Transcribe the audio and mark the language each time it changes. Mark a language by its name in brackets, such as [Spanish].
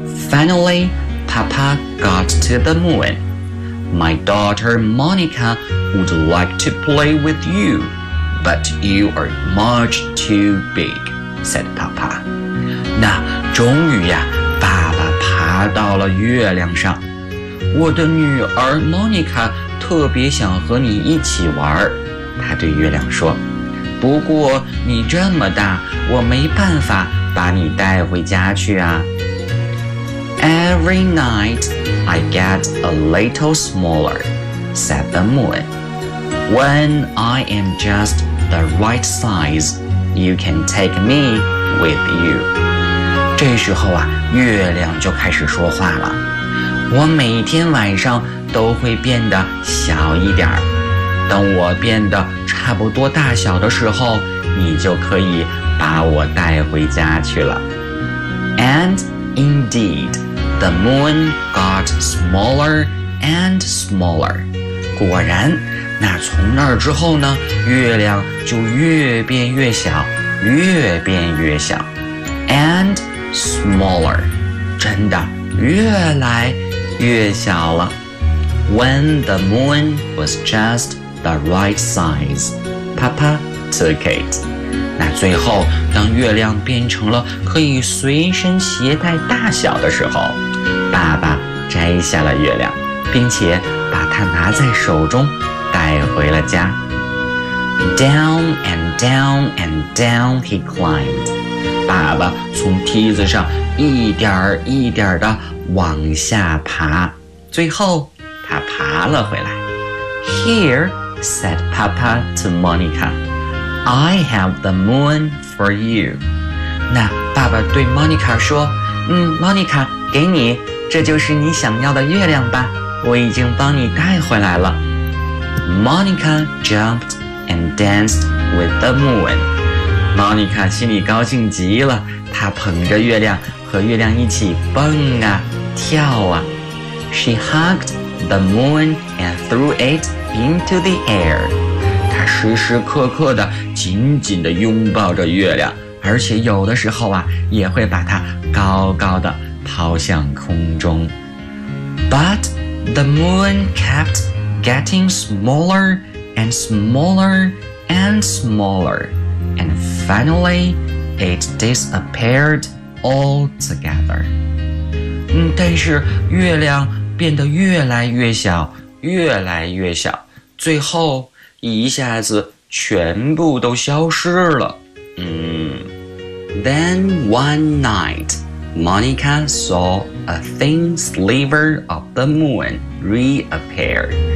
[English] Finally Papa got to the moon， My daughter Monica would like to play with youBut you are much too big, said Papa. [Chinese] 那终于呀，爸爸爬到了月亮上。我的女儿 Monica 特别想和你一起玩，他对月亮说。不过你这么大，我没办法把你带回家去啊。 [English] Every night I get a little smaller, said the moon. When I am justThe right size, you can take me with you. [Chinese] 这时候啊，月亮就开始说话了。我每天晚上都会变得小一点儿。等我变得差不多大小的时候，你就可以把我带回家去了。 [English] And indeed, the moon got smaller and smaller. [Chinese] 果然。那从那儿之后呢，月亮就越变越小，越变越小。 [English] And smaller， [Chinese] 真的越来越小了。 [English] When the moon was just the right size， Papa took it。 [Chinese] 那最后当月亮变成了可以随身携带大小的时候，爸爸摘下了月亮，并且把它拿在手中带回了家。 [English] Down and down and down he climbed， [Chinese] 爸爸从梯子上一点一点地往下爬，最后他爬了回来。 [English] Here, said Papa to Monica, I have the moon for you。 [Chinese] 那爸爸对 Monica 说，Monica， 给你，这就是你想要的月亮吧，我已经帮你带回来了。 [English] Monica jumped and danced with the moon. [Chinese] Monica 心里高兴极了，她捧着月亮和月亮一起蹦啊跳啊。 [English] She hugged the moon and threw it into the air. [Chinese] 她时时刻刻地紧紧地拥抱着月亮，而且有的时候啊，也会把它高高地抛向空中。 [English] But the moon kept getting smaller and smaller and smaller, and finally it disappeared altogether. [Chinese] 但是月亮变得越来越小，越来越小，最后一下子全部都消失了。 [English] Then one night, Monica saw a thin sliver of the moon reappear.